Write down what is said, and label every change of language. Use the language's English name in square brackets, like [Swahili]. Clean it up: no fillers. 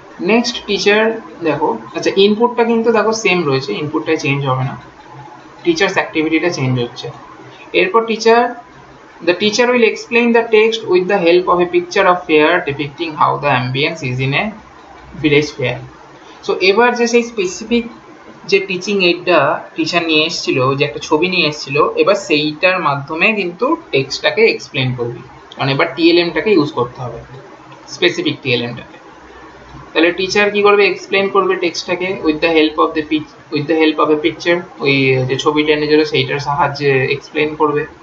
[Bangla] Next teacher দেখো, আচ্ছা ইনপুটটা কিন্তু দেখো সেম রয়েছে, ইনপুটটাই চেঞ্জ হবে না, টিচার্স অ্যাক্টিভিটিটা চেঞ্জ হচ্ছে। [English] এরপর the teacher will explain the text with the help of a picture of fair depicting how the ambience is in a village fair. [Bangla] So এবার যে সেই স্পেসিফিক যে টিচিং এইডটা টিচার নিয়ে এসেছিল, যে একটা ছবি নিয়ে এসেছিল, এবার সেইটার মাধ্যমে কিন্তু টেক্সটটাকে এক্সপ্লেন করবি, কারণ এবার টিএলএমটাকে ইউজ করতে হবে, স্পেসিফিক টিএলএমটাকে। তাহলে টিচার কি করবে, এক্সপ্লেন করবে টেক্সটটাকে [English] with the help of a picture, [Bangla] ওই যে ছবিটা এনেছিল সেইটার সাহায্যে এক্সপ্লেন করবে।